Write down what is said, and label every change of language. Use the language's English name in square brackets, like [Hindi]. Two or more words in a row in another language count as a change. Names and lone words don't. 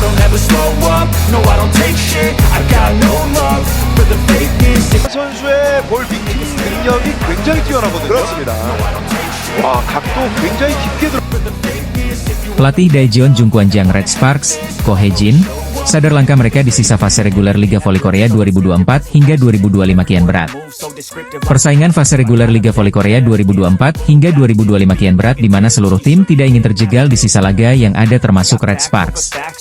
[English] never slow up, no I don't take shit, I got no love for the fakeness. [Korean] 선수의 볼 비킹 능력이 굉장히 뛰어나거든요. 그렇습니다. 와, 각도 굉장히 깊게 들어. [Indonesian] Pelatih Daejeon Jungkwanjang Red Sparks, Ko Hae-jin, sadar langkah mereka di sisa fase reguler Liga Voli Korea 2024 hingga 2025 kian berat. Persaingan fase reguler Liga Voli Korea 2024 hingga 2025 kian berat di mana seluruh tim tidak ingin terjegal di sisa laga yang ada termasuk Red Sparks.